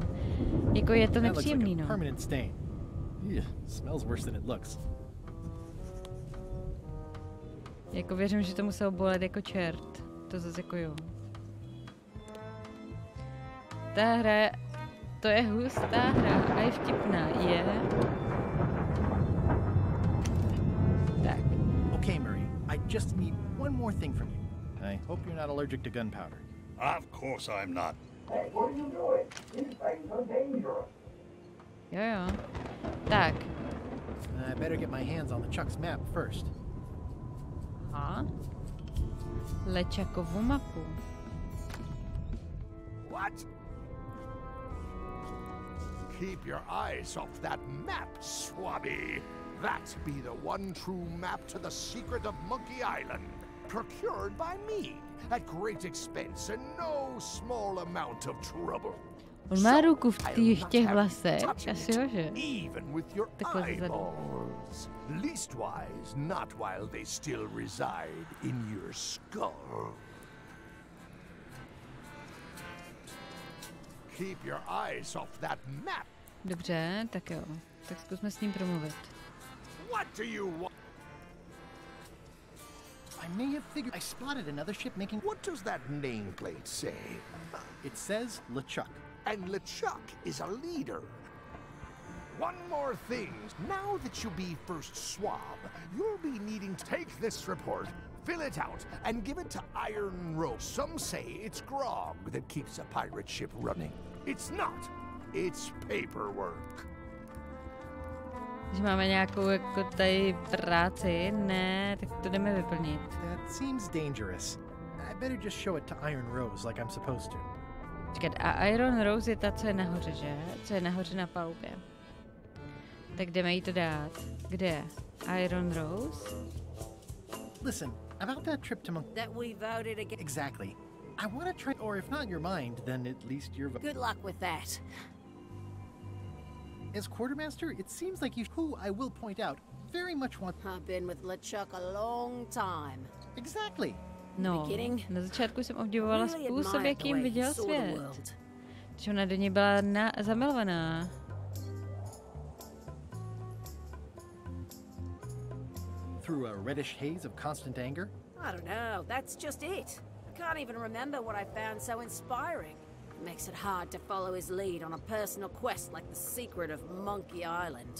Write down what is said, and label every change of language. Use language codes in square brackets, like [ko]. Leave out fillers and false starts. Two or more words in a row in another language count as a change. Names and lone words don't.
[cs] Jako je to nepříjemný, no. Jako věřím, že to muselo bolet jako čert. To zase jako jo. Ta hra, to je hustá hra a je vtipná, je. Tak. [en] Okay, Marie, I just need one more thing from you. I hope you're not allergic to gunpowder. Of course I'm not. Hey, what are you doing? These things are dangerous. [cs] Jo. Tak. [en] I better get my hands on the Chuck's map first. [cs] Aha. LeChuckovu mapu. [en] What? Keep your eyes off that map, Swabby. That be the one true map to the secret of Monkey Island. Procured by me at great expense and no small amount of trouble. [cs] On má ruku v těch vlasech, asi jo, že? Takhle zezadu. [en] Leastwise, not while they still reside in your skull. Keep your eyes off that map. [cs] Dobře, tak jo. Tak zkusme s ním promluvit. [en] What do you want? I may have figured I spotted another ship making... What does that nameplate say? It says LeChuck. And LeChuck is a leader. One more thing. Now that you'll be first swab, you'll be needing to take this report, fill it out, and give it to Iron Rose. Some say it's grog that keeps a pirate ship running. It's not. It's paperwork. [cs] Když máme nějakou jako tady práci, ne, tak to jdeme vyplnit. [en] That seems dangerous. I better just show it to Iron Rose like I'm supposed to. [cs] Počkat, a Iron Rose je ta, co je nahoře, že? Co je nahoře na palubě. Tak jdeme jí to dát. Kde je? [en] Iron Rose? Listen, about that trip to That we voted against. Exactly. I want to try, or if not your mind, then at least your... Good luck with that. As quartermaster, it seems like you, who I will point out, very much want... I've been with LeChuck a long time. Exactly. [cs] No, na začátku jsem obdivovala způsob, jakým viděl svět. Že ona do něj byla zamilovaná. [en] Through a reddish haze of constant anger? I don't know, that's just it. I can't even remember what I found so inspiring. It makes it hard to follow his lead on a personal quest like the secret of Monkey Island.